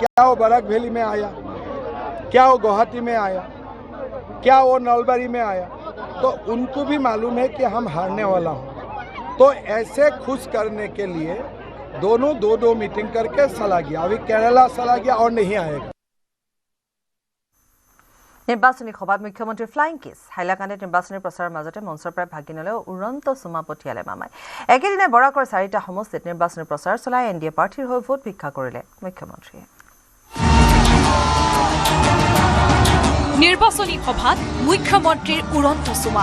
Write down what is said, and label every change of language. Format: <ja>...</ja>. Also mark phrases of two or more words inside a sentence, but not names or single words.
<hi>क्या वो बराक वैली में आया, क्या वो गुवाहाटी में आया, क्या वो नलबारी में आया? तो उनको भी मालूम है कि हम हारने वाला हूँ। तो ऐसे खुश करने के लिए दोनों 2 मीटिंग करके चला गया। अभी केरला चला गया और नहीं आएगा।</hi> <as>নিৰ্বাচনী সভাত মুখ্যমন্ত্ৰীৰ ফ্লাইং কিছ। হাইলাকান্দিত নিৰ্বাচনী প্ৰচাৰৰ মাজতে মঞ্চৰ পৰা ভাগি নলৈ উৰন্ত চুমা পঠিয়ালে মামাই। একেদিনে বৰাকৰ 4টা সমষ্টিত নিৰ্বাচনী প্ৰচাৰ চলাই এনডিএ প্ৰাৰ্থীৰ হৈ ভোট ভিক্ষা কৰিলে মুখ্যমন্ত্ৰীয়ে। নিৰ্বাচনী সভাত মুখ্যমন্ত্ৰীৰ উৰন্ত চুমা।</as>